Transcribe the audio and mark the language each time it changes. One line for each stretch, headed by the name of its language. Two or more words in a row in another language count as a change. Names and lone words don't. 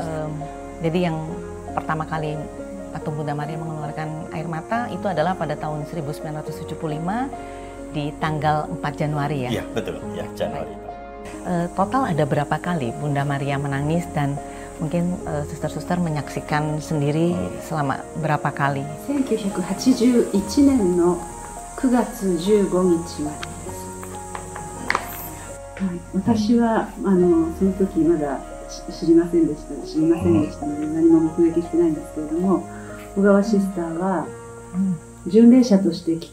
Indonesian: Jadi yang pertama kali patung Bunda Maria mengeluarkan air mata itu adalah pada tahun 1975 di tanggal 4 Januari ya? Iya, betul. Ya, Januari. Total ada berapa kali Bunda Maria menangis dan mungkin suster-suster menyaksikan sendiri selama berapa kali?
Japanese: 1981 年の9月15日までです。はい、私はその時まだ知りませんでしたので何も目撃してないんですけれども、小川シスターは巡礼者として来